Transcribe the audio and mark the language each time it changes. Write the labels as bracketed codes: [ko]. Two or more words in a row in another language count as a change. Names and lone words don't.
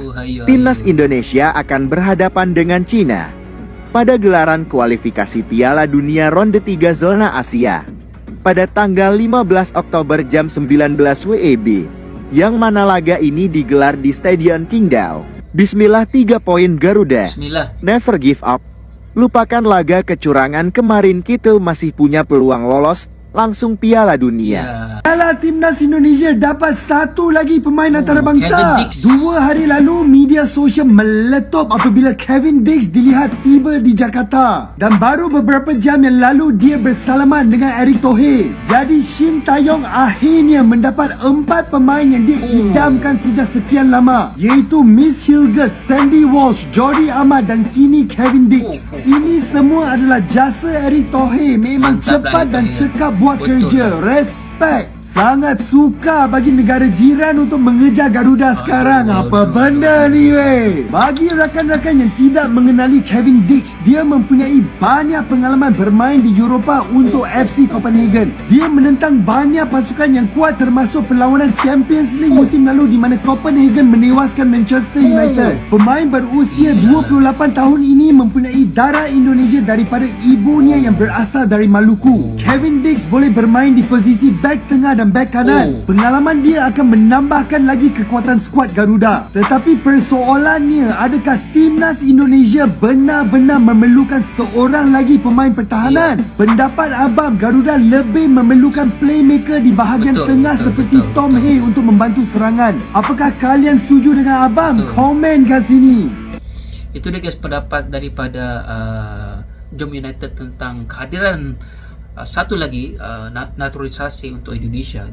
[id] Timnas Indonesia akan berhadapan dengan Cina pada gelaran kualifikasi Piala Dunia ronde 3 zona Asia pada tanggal 15 Oktober jam 19 WIB, yang mana laga ini digelar di Stadion Qingdao. Bismillah 3 poin Garuda. Bismillah. [en] Never give up. [id] Lupakan laga kecurangan kemarin, kita masih punya peluang lolos langsung Piala Dunia. [ms] Piala Timnas Indonesia dapat satu lagi pemain antarabangsa. Kevin Dix. 2 hari lalu media sosial meletup apabila Kevin Dix dilihat tiba di Jakarta. Dan baru beberapa jam yang lalu dia bersalaman dengan Erick Thohir. Jadi Sintayong akhirnya mendapat 4 pemain yang diidamkan sejak sekian lama, iaitu Miss Hilgers, Sandy Walsh, Jordi Amat dan kini Kevin Dix. Ini semua adalah jasa Erick Thohir. Memang Mantap cepat lah dan Erick Thohir. cekap buat Betul. kerja. Respect. Sangat suka bagi negara jiran untuk mengejar Garuda sekarang. Apa benda ni weh? Bagi rakan-rakan yang tidak mengenali Kevin Dix, dia mempunyai banyak pengalaman bermain di Eropah untuk FC Copenhagen. Dia menentang banyak pasukan yang kuat termasuk perlawanan Champions League musim lalu di mana Copenhagen menewaskan Manchester United. Pemain berusia 28 tahun ini mempunyai darah Indonesia daripada ibunya yang berasal dari Maluku. Kevin Dix boleh bermain di posisi back tengah dan back kanan. Pengalaman dia akan menambahkan lagi kekuatan skuad Garuda. Tetapi persoalannya, adakah timnas Indonesia benar-benar memerlukan seorang lagi pemain pertahanan? Pendapat abang, Garuda lebih memerlukan playmaker di bahagian tengah seperti Tom Hay untuk membantu serangan. Apakah kalian setuju dengan abang? Komen kat sini. Itu dia guys pendapat daripada Jom United tentang kehadiran satu lagi naturalisasi untuk Indonesia.